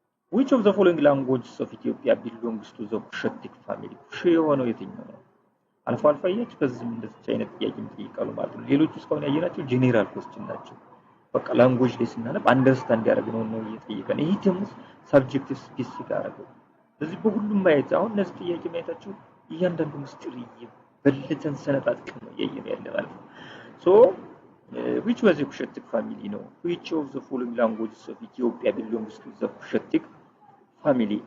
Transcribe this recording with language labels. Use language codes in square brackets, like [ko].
[en] Which of the following languages of Ethiopia belongs to the Cushitic family? [am] ኩሽ የሆነው የትኛው ነው? አልፎ አልፎ ያያችሁ ከዚህም እንደዚህ አይነት ጥያቄ የሚጠይቃሉ ማለት ነው። ሌሎቹ እስካሁን ያየናቸው ጄኔራል ኮስችን ናቸው። በቃ ላንጉዌጅ ላይ ስናነብ አንደርስታንድ ያደረግነው ነው እየጠየቀን። ይሄ ደግሞ ሳብጀክቲቭ ስፔሲፊክ አደረገው። ስለዚህ በሁሉም ማየት አሁን እነዚህ ጥያቄ ማየታቸው እያንዳንዱ ምስጢር በልተን ሰነጣጥቀን ነው እያየን ያለ ማለት ነው። [en] So, which was the Cushitic family? No. Which of the following languages of Ethiopia belongs to the Cushitic family?